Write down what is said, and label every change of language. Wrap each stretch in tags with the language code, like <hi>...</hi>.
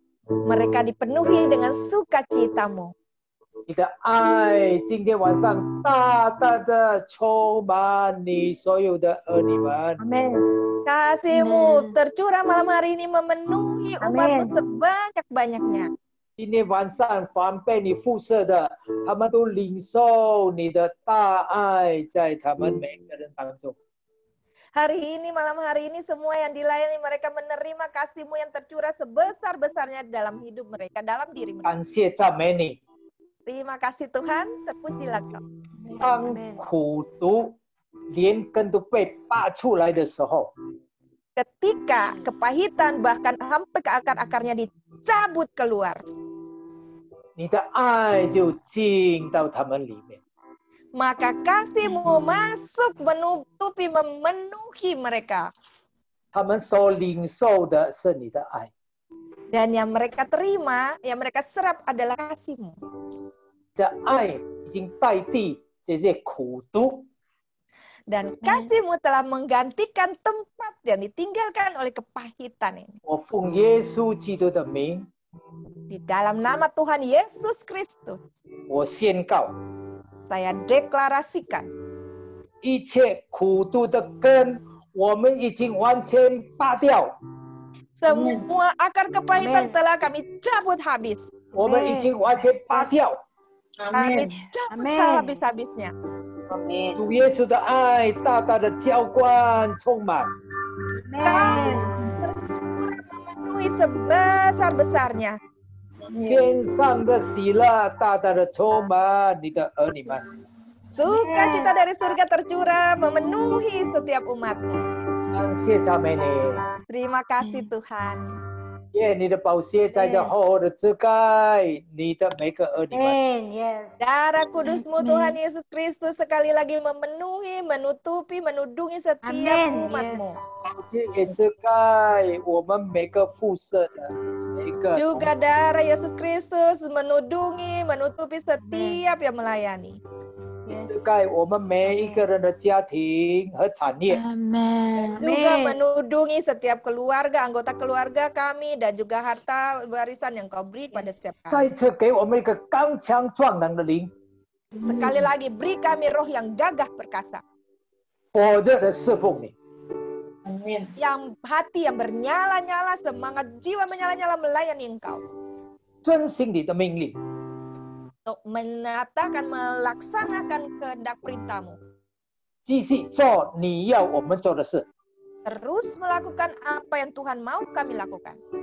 <id>Mereka dipenuhi dengan sukacita-Mu.</id> <zh>你的爱今天晚上大大的充满你所有的儿女们。</zh> <id>Amin. Kasih-Mu tercurah malam hari ini memenuhi umat-Mu sebanyak-banyaknya.</id> <zh>今天晚上凡被你辐射的，他们都领受你的大爱在他们每个人当中。</zh> <id>Hari ini, malam hari ini, semua yang dilayani mereka menerima kasih-Mu yang tercurah sebesar-besarnya dalam hidup mereka, dalam diri mereka.</id> <zh>感谢赞美你。</zh> <id>Terima kasih Tuhan, terpujilah Kau.</id> <zh>当苦毒连根都被拔出来的时候，</zh> <id>Ketika kepahitan bahkan sampai ke akar-akarnya dicabut keluar,</id> <zh>你的爱就进到他们里面。</zh> <id>maka kasih-Mu masuk menutupi, memenuhi mereka.</id> <zh>他们所领受的是你的爱。</zh> <id>Dan yang mereka terima, yang mereka serap adalah kasih-Mu.</id> <zh>的爱已经代替这些苦毒。</zh> <id>Dan kasih-Mu telah menggantikan tempat yang ditinggalkan oleh kepahitan ini.</id> <zh>我奉耶稣基督的名，</zh> <id>Di dalam nama Tuhan Yesus Kristus,</id> <zh>我宣告，</zh> <id>saya deklarasikan</id> <zh>一切苦毒的根，我们已经完全拔掉。</zh> <id>semua akar kepahitan telah kami cabut habis.</id> <zh>我们已经完全拔掉。</zh> <id>Kami cabut sehabis-habisnya.</id> <zh>主耶稣的爱大大的浇灌充满。</zh> <id>Kasih tercurah memenuhi sebesar-besarnya.</id> <zh>天上的喜乐大大的充满你的儿女们。</zh> <id>Sukacita dari surga tercurah memenuhi setiap umat-Mu.</id> <zh>感谢赞美你。</zh> <id>Terima kasih Tuhan.</id> <zh>愿你的宝血在这厚厚的遮盖你的每个儿女们。</zh> <en>Yes.</en> <id>Darah kudus-Mu Tuhan Yesus Kristus sekali lagi memenuhi, menutupi, menudungi setiap umat-Mu.</id> <zh>宝血也遮盖我们每个辐射的每个。</zh> <id>Juga darah Yesus Kristus menudungi, menutupi setiap yang melayani.</id> <zh>遮盖我们每一个人的家庭和产业。</zh> <id>Juga menudungi setiap keluarga, anggota keluarga kami, dan juga harta warisan yang Kau beri pada setiap</id> <zh>再</zh> <id>kami.</id> <zh>次给我们一个刚强壮胆的灵，</zh> <id>Sekali lagi, beri kami roh yang gagah perkasa.</id> <zh>火热的侍奉你。</zh> <id>Yang hati yang bernyala-nyala, semangat jiwa menyala-nyala melayani Engkau.</id> <zh>遵行你的命令。</zh> <id>untuk menyatakan melaksanakan kehendak perintahmu.</id> <zh>继续做你要我们做的事。</zh> <id>Terus melakukan apa yang Tuhan mau kami lakukan.</id>